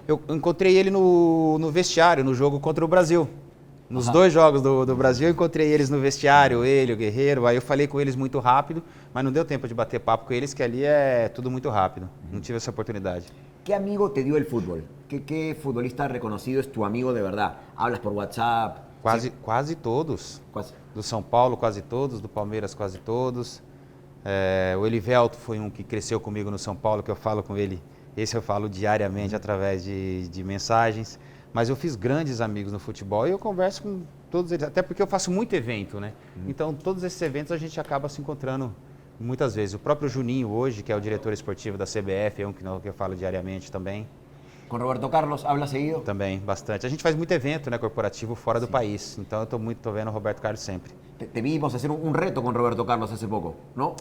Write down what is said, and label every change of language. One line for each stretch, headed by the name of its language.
Portuguese: Eu encontrei ele no vestiário, no jogo contra o Brasil. Nos dois jogos do Brasil, eu encontrei eles no vestiário, ele, o Guerreiro. Aí eu falei com eles muito rápido, mas não deu tempo de bater papo com eles, que ali é tudo muito rápido. Não tive essa oportunidade.
Spanish: ¿Qué amigo te dio el fútbol? ¿Qué futbolista reconocido es tu amigo de verdad? ¿Hablas por WhatsApp?
Portuguese: Quase todos. Quase. Do São Paulo, quase todos. Do Palmeiras, quase todos. O Elivelto foi um que cresceu comigo no São Paulo, que eu falo com ele. Esse eu falo diariamente através de mensagens. Mas eu fiz grandes amigos no futebol e eu converso com todos eles. Até porque eu faço muito evento, né? Então, todos esses eventos a gente acaba se encontrando muitas vezes. O próprio Juninho hoje, que é o diretor esportivo da CBF, é um que eu falo diariamente também.
Spanish: Com Roberto Carlos, habla seguido?
Portuguese: Também, bastante. A gente faz muito evento, né, corporativo fora do país. Então eu tô vendo o Roberto Carlos sempre.
Spanish: Te vimos hacer un reto con Roberto Carlos hace poco, ¿no?